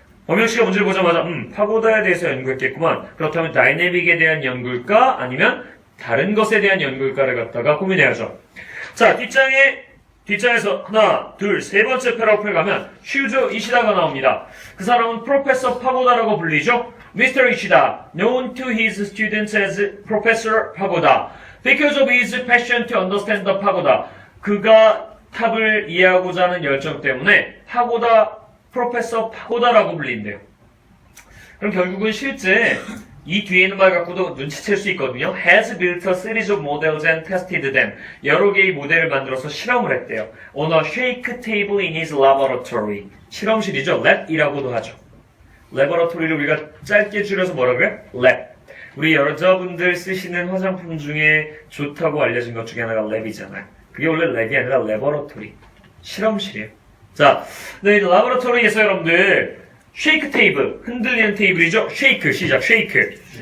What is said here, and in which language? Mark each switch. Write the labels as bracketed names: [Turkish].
[Korean] 범영씨가 문제를 보자마자 파고다에 대해서 연구했겠구만. 그렇다면 다이내믹에 대한 연구일까? 아니면 다른 것에 대한 연구일까를 갖다가 고민해야죠. 자, 뒷장에서 하나, 둘, 세 번째 패러프에 가면 슈조 이시다가 나옵니다. 그 사람은 프로페서 파고다라고 불리죠. [English] Mr. Ishida, known to his students as Professor Pagoda, because of his passion to understand the pagoda. [Korean] 그가 탑을 이해하고자 하는 열정 때문에 프로페서 파고다라고 불린대요. 그럼 결국은 실제 이 뒤에 있는 말 갖고도 눈치챌 수 있거든요. [English] Has built a series of models and tested them. [Korean] 여러 개의 모델을 만들어서 실험을 했대요. [English] On a shake table in his laboratory. [Korean] 실험실이죠. lab이라고도 하죠. laboratory를 우리가 짧게 줄여서 뭐라 그래? [English] lab. [Korean] 우리 여자분들 쓰시는 화장품 중에 좋다고 알려진 것 중에 하나가 lab이잖아요. 그게 원래 lab이 아니라 laboratory. 실험실이에요. 자, 네, 라보라토리에서 여러분들 쉐이크 테이블, 흔들리는 테이블이죠. 쉐이크, 시작. 쉐이크.